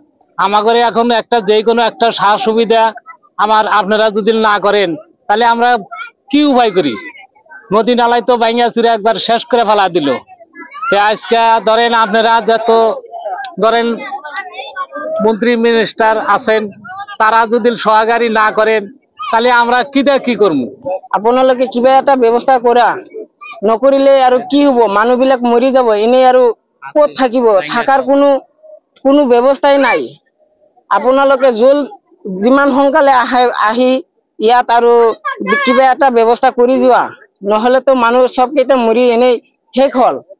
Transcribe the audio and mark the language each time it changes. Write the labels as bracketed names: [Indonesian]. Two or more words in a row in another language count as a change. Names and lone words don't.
[Bangla] আমাদের এখন একটা যে কোনো একটা সার সুবিধা আপনারা যদি না করেন তাহলে আমরা কি উপায় করি? নদী নালাই তো ভাঙা চুরে একবার শেষ করে ফেলা দিল। আজকে ধরেন আপনারা যত ধরেন মন্ত্রী মিনিস্টার আছেন তারা যদি সহকারী না করেন তাহলে আমরা কি করবো? [Assamese] আপোনালোকে কিবা এটা ব্যৱস্থা কৰা, নকৰিলে আৰু কি হ'ব? মানুহবিলাক মৰি যাব, এনে আৰু ক'ত থাকিব? থাকাৰ কোনো ব্যৱস্থাই নাই। আপোনালোকে যিমান সোনকালে আহি ইয়াত আৰু কিবা এটা ব্যৱস্থা কৰি যোৱা, নহ'লেতো মানুহ সবকেইটা মৰি এনেই শেষ হ'ল।